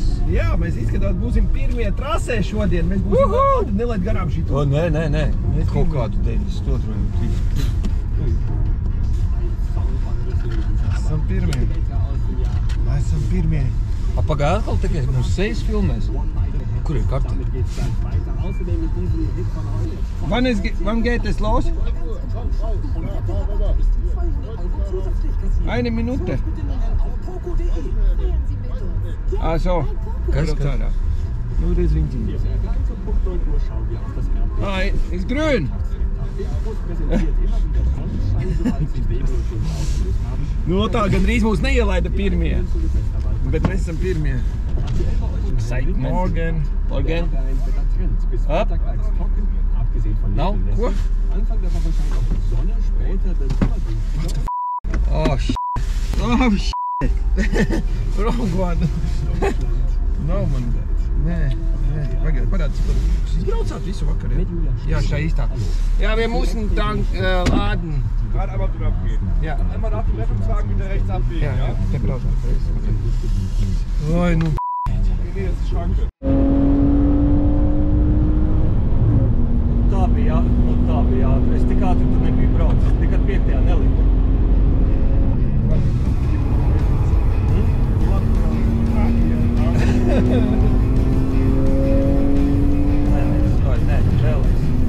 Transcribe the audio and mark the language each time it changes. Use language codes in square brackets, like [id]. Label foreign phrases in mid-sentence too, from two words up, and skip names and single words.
[lv] Jā, mēs izskatās būsim pirmie trasē šodien. Mēs būsim labi, nelaid garām šito. O, nē. Kaut kādu 92. Esam pirmie. Pagāja atkal tikai mums sejas filmēs. Kur ir kartiņa? [de] Wann geht es los? Eine Minute. Ah, so. [lv] Kas? [de] Nur das Winkel. Ah, ist grün. [lv] Nu, tā gandrīz mūs neielaida pirmie. Bet mēs esam pirmie. Morgen. Up. Nav? Ko? [en] Oh, shit. Wrong one. No, man. Nē. [lv] Pagaidiet, parādīs, kur jūs izbraucāt visu vakaru, ja? Jā, šā īstā. [de] Ja, wir müssen dann laden. Gerade einmal drüber abgehen. Ja. Einmal nach dem Rettungswagen wieder rechts abbiegen, Ja, ja? der braucht das. Oi, nu. Nee, das ist Schranke. [lv] Tā bija ātri. Es tik ātri tur nebiju braucis. Nekad 5. neliku. Nē, vēlreiz.